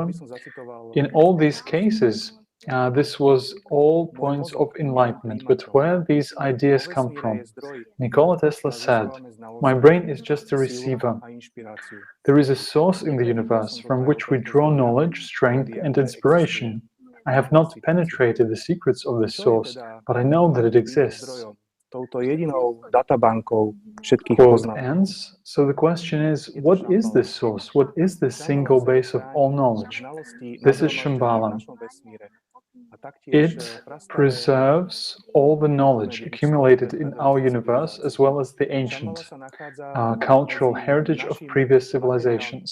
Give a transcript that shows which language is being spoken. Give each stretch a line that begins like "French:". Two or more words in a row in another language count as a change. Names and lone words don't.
English: In all these cases, this was all points of enlightenment, but where these ideas come from? Nikola Tesla said, "My brain is just a receiver. There is a source in the universe from which we draw knowledge, strength, and inspiration. I have not penetrated the secrets of this source, but I know that it exists."
Slovak: touto jedinou databankou všetkých
English: Quote
Slovak: poznatkov.
English: ends. So the question is, what is this source? What is this single base of all knowledge? This is Shambhala. It preserves all the knowledge accumulated in our universe as well as the ancient cultural heritage of previous civilizations.